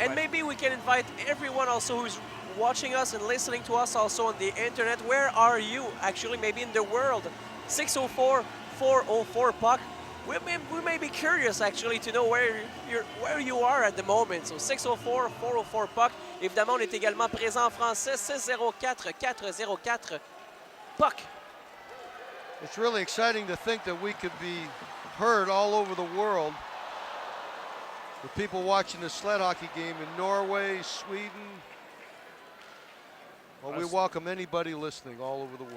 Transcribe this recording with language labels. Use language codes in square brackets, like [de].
[en] And maybe we can invite everyone also who's watching us and listening to us also on the internet. Where are you actually, maybe in the world? 604-404-PUCK. We may be curious actually to know where you are at the moment. So 604-404-PUCK. [fr] Évidemment, on est également présent en français. [en] 604-404 PUCK. It's really exciting to think that we could be heard all over the world. With people watching the sled hockey game in Norway, Sweden. Well, we welcome anybody listening all over the world.